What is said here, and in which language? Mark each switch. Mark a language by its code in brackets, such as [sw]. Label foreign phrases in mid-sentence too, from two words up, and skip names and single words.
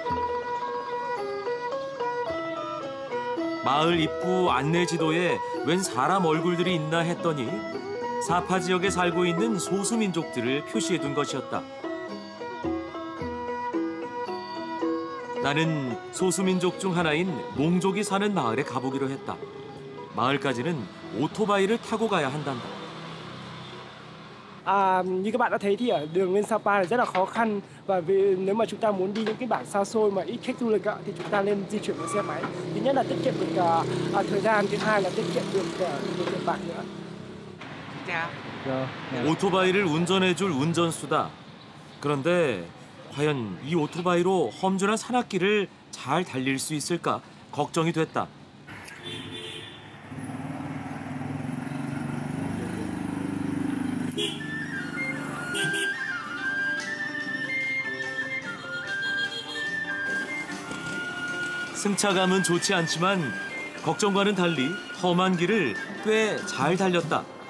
[ko] 마을 입구 안내 지도에 웬 사람 얼굴들이 있나 했더니 사파 지역에 살고 있는 소수민족들을 표시해둔 것이었다. 나는 소수민족 중 하나인 몽족이 사는 마을에 가보기로 했다. 마을까지는 오토바이를 타고 가야 한단다. [vi] Như các bạn đã thấy thì ở đường lên Sapa là rất là khó khăn và nếu mà chúng ta muốn đi những cái bản xa xôi mà ít khách du lịch thì chúng ta nên di chuyển bằng xe máy. Thứ nhất là tiết kiệm được thời gian, thứ hai là tiết kiệm được tiền bạc nữa. [ko] 오토바이를 운전해줄 운전수다. 그런데 과연 이 오토바이로 험준한 산악길을 잘 달릴 수 있을까 걱정이 됐다. 승차감은 좋지 않지만 걱정과는 달리 험한 길을 꽤 잘 달렸다.